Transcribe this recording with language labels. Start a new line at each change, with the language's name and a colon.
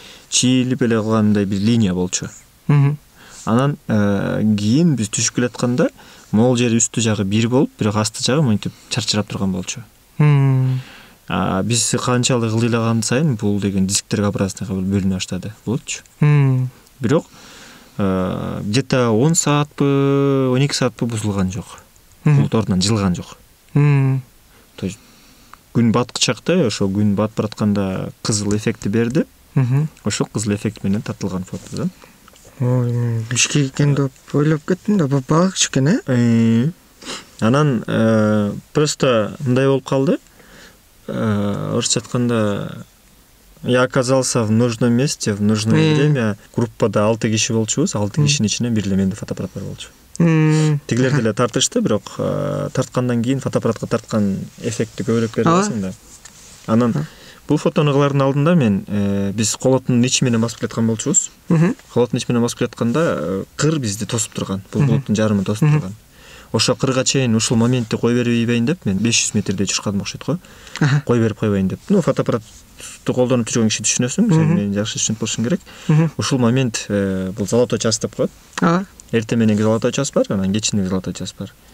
Kyrgyz: Чийилип эле калгандай бир линия болчу. Анан кийин биз түшүп келатканда, могул жери үстү жагы бир болуп, бирок асты жагы монтип чарчырап турган болчу. Биз канчалык ылдыйлаган сайын бул деген дисктерге образный бөлүнө баштады, болчу. Бирок где-то 10 саатпы, 12 саатпы бузулган жок. Бул ордунан жылган жок. То есть күн баткычакта, ошо күн батып баратканда кызыл эффекти берди. Ошол кызыл эффект менен тартылган фото да. Ой, бишкек экен деп ойлоп кеттим да, балыкчы экен, Анан просто мындай болуп калды. Орусча айтканда,
Russian: я оказался в нужном месте, в нужное время.
Kyrgyz: Группада 6 киши болчубуз, 6 кишинин ичинен бир эле менде фотоаппарат бар болчу. Тигилер деле тартышты, бирок тарткандан кийин фотоаппаратка тарткан эффектти көбүрөөк берип аласың да. Анан бул фотону кылардын алдында мен биз колотунун ичи менен басып келаткан болчубуз. Колотунун ичи менен басып келатканда кыр бизди тосуп турган. Бул булуттун жарымын тосуп турган. Ошо кырга чейин ушул моментти кой берип ийбейин деп мен 500 метрде учуркадым окшойт го. Кой берип койбойн деп. Фотоаппаратты колдонуп жүргөн киши түшүнөсүң, сен мени жакшы түшүнүп болушуң керек. Ушул момент бул золотой час деп коет. Эртең мененки золотой час бар, анан кечиндеги золотой час бар.